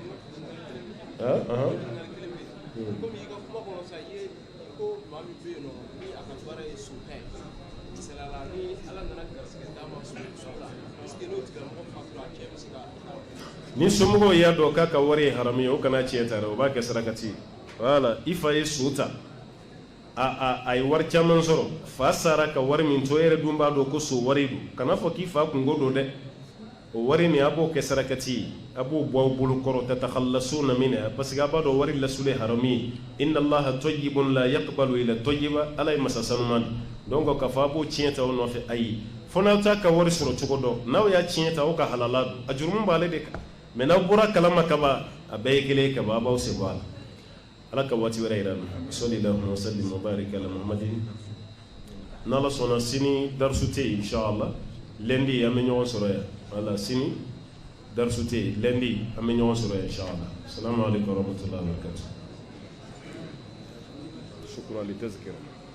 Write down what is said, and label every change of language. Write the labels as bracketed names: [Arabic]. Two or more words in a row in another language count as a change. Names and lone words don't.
[Bambara] ni somɔgɔw y'a dɔn k'a ka wari ye haramu ye o kana tiɲɛ ta dɛ o b'a kɛ sarakati ye voilà i fa ye so ta a ye wari caman sɔrɔ fa sara ka wari min to e yɛrɛ dun b'a dɔn ko so wari don kana fɔ k'i fa kungo don dɛ o wari nin a b'o kɛ sarakati ye a b'o bɔ aw bolo kɔrɔ [Arabic] تتخلصون منها [French] parce que [Bambara] a b'a dɔn wari lasuli haramu ye [Arabic] إن الله طيب لا يقبل إلا طيبا [Bambara] ala ye masa sanuman donc k'a fɔ a b'o tiɲɛ ta o nɔfɛ ayi fo n'aw t'a ka wari sɔrɔ cogo dɔn n'aw y'a tiɲɛ ta aw ka halala don a jurumu b'ale de kan mais n'aw bɔra kalama kaba a bɛɛ ye kelen ye kaba a b'aw se bɔ a la ala ka waati wɛrɛ yira na [Arabic] صلى الله وسلم وبارك على محمد [Bambara] n'ala sɔnna sini darisu tɛ yen inshallah lundi an bɛ ɲɔgɔn sɔrɔ yan voilà sini darisu tɛ yen lundi an bɛ ɲɔgɔn sɔrɔ yan inshallah [Arabic] السلام عليكم ورحمة الله وبركاته شكرا ل تذكرة